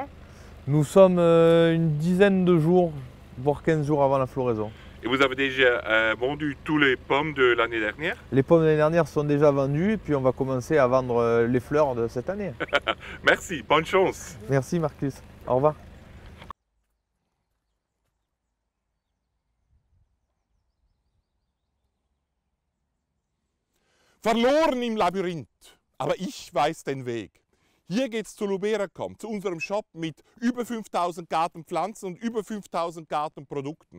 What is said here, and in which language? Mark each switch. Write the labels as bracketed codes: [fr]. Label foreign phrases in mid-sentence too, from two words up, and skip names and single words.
[fr] Nous sommes une dizaine de jours, voire 15 jours avant la floraison. Et vous avez déjà vendu tous les pommes de l'année dernière? Les pommes de l'année dernière sont déjà vendues et puis on va commencer à vendre les fleurs de cette année. Merci, bonne chance. Merci Marcus, au revoir. [de] Verloren im Labyrinth, aber ich weiß den Weg. Hier geht's zu Luberacom, zu unserem Shop mit über 5000 Gartenpflanzen und über 5000 Gartenprodukten.